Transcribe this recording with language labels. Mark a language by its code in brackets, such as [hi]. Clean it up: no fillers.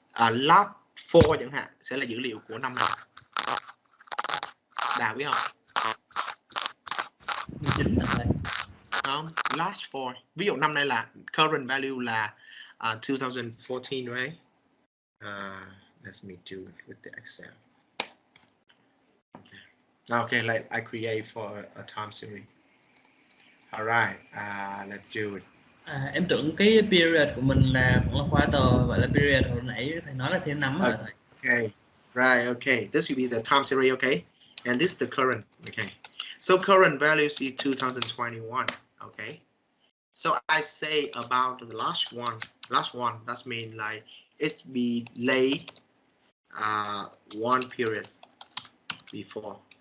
[vi] Last four chẳng hạn sẽ là dữ liệu của năm nào? Đào biết không? 19 là không? Last four. Ví dụ năm nay là current value là 2014, right? [en] Let me do it with the Excel. Okay, like I create for a time series. Alright, let's do it. [vi] em tưởng cái period của mình là cũng là quarter, vậy là period hồi nãy thầy nói là thêm 5 rồi thầy. [en] Okay, right, okay. This will be the time series, okay? And this is the current, okay? So current values is 2021, okay? So I say about the last one, that means like it's be late one period before.